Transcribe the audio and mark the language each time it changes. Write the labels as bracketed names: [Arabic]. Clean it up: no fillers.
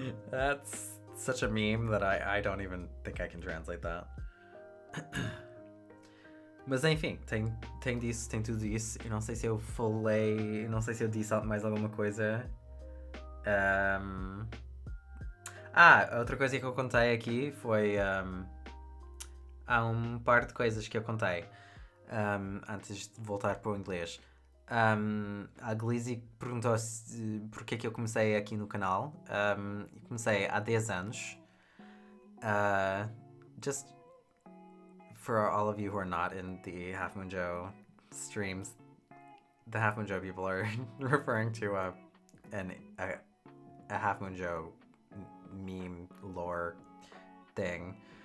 [English] That's such a meme that I don't even think I can translate that. [Portuguese] Mas enfim, tem tudo isso. Eu não sei se eu falei, não sei se eu disse mais alguma coisa. Outra coisa que eu contei aqui foi... há um par de coisas que eu contei antes de voltar para o inglês. A Glizzy perguntou porque é que eu comecei aqui no canal. Comecei há 10 anos. [English] Just for all of you who are not in the Half Moon Joe streams, the Half Moon Joe people are referring to a Half Moon Joe meme lore thing.